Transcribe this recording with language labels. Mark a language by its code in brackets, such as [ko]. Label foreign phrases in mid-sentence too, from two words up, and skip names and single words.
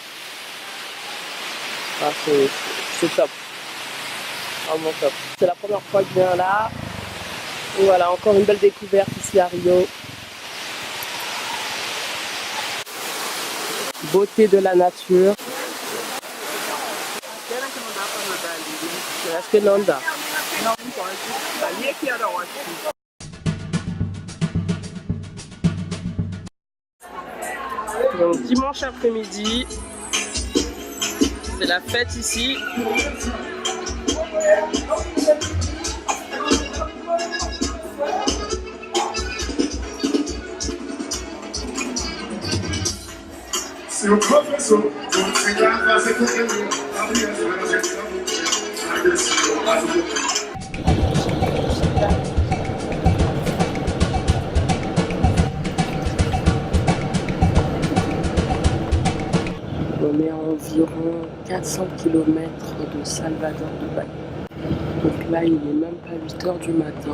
[fr] Ah, c'est top. Vraiment top. C'est la première fois que je viens là. Et voilà, encore une belle découverte ici à Rio. Beauté de la nature. [pt] Acho que não dá. Não, não pode. Ali é que era ótimo. [fr] Donc dimanche après-midi, c'est la fête ici. [pt] Seu professor, como se grava, você compreendeu. A criança vai nascer de amor. Agradeceu, mas o [fr] On est à environ 400 km de Salvador de Bahia. Donc là, il n'est même pas 8 h du matin.